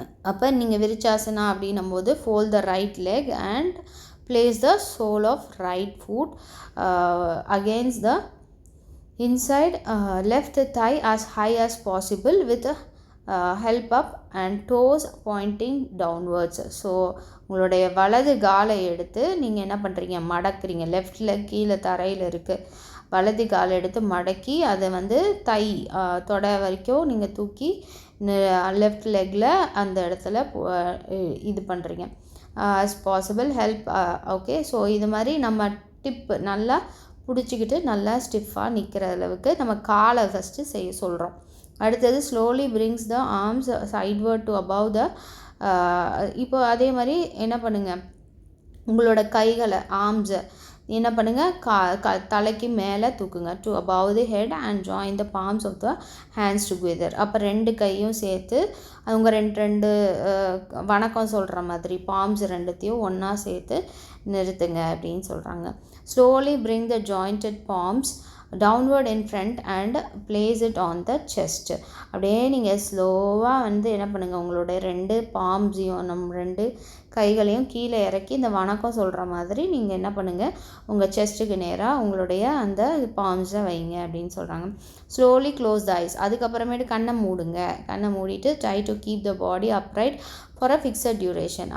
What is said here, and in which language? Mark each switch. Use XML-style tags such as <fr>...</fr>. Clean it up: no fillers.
<ta>அப்போ நீங்கள் விருச்சாசனா அப்படின்னும் போது</ta> <en>fold the right leg and place the sole of right foot against the inside left thigh as high as possible with help up and toes pointing downwards.</en> <ta>So உங்களுடைய வலது காலை எடுத்து நீங்கள் என்ன பண்ணுறீங்க, மடக்குறீங்க. லெஃப்ட் லெக் கீழே தரையில் இருக்குது, வலது காலை எடுத்து மடக்கி அதை வந்து தொடை வரைக்கும் நீங்கள் தூக்கி லெஃப்ட் லெக்கில் அந்த இடத்துல இது பண்ணுறீங்க</ta> <en>as possible help.</en> <ta>Okay, so இது மாதிரி நம்ம டிப்பு நல்லா பிடிச்சிக்கிட்டு நல்லா ஸ்டிஃபாக நிற்கிற அளவுக்கு நம்ம காலை ஃபஸ்ட்டு செய்ய சொல்கிறோம்.</ta> <en>அடுத்தது slowly brings the arms sideward to above the.</en> <ta>இப்போ அதே மாதிரி என்ன பண்ணுங்கள், உங்களோட கைகளை ஆர்ம்ஸை என்ன பண்ணுங்கள், தலைக்கு மேலே தூக்குங்க</ta> <en>To above the head and join the palms of the hands together.</en> <ta>அப்போ 2 கையும் சேர்த்து அவங்க ரெண்டு வணக்கம் சொல்கிற மாதிரி பாம்ஸ் 2த்தையும் ஒன்றா சேர்த்து நிறுத்துங்க அப்படின்னு சொல்கிறாங்க.</ta> <en>Slowly bring the jointed palms downward in front and place it on the chest.</en> <ta>அப்படியே நீங்கள் ஸ்லோவாக வந்து என்ன பண்ணுங்கள், உங்களுடைய 2 பாம்ஸையும் 2 கைகளையும் கீழே இறக்கி இந்த வணக்கம் சொல்கிற மாதிரி நீங்கள் என்ன பண்ணுங்கள், உங்கள் செஸ்ட்டுக்கு நேராக உங்களுடைய அந்த பாம்ஸை வைங்க அப்படின்னு சொல்கிறாங்க.</ta> <en>Slowly close the eyes.</en> <ta>அதுக்கப்புறமேட்டு கண்ணை மூடிட்டு</ta> <en>Try to keep the body upright for a fixed duration.</en>